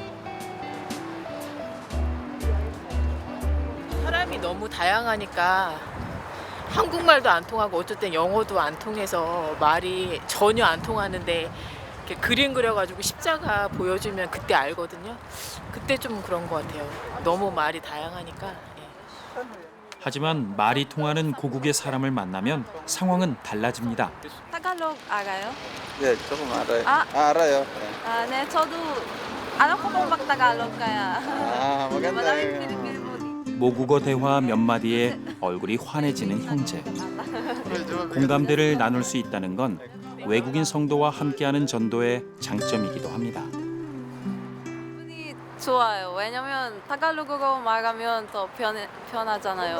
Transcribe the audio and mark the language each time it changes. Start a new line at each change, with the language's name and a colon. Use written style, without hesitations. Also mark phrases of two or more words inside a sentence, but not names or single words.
Korean: 사람이 너무 다양하니까 한국말도 안 통하고 어쩔 땐 영어도 안 통해서 말이 전혀 안 통하는데 이렇게 그림 그려가지고 십자가 보여주면 그때 알거든요. 그때 좀 그런 것 같아요. 너무 말이 다양하니까. 예. 하지만 말이 통하는 고국의 사람을 만나면 상황은 달라집니다. 타갈록 알아요? 네, 조금 알아요. 알아요. 네, 저도
Filipino: alam ko pong mag-Tagalog kaya. maganda. Maraming Pilipino.
Korean: 모국어 대화 몇 마디에 얼굴이 환해지는 형제. 공감대를 나눌 수 있다는 건 외국인 성도와 함께하는 전도의 장점이기도 합니다. 기분이 좋아요. 왜냐면 타갈로그로 말하면 더 편하잖아요.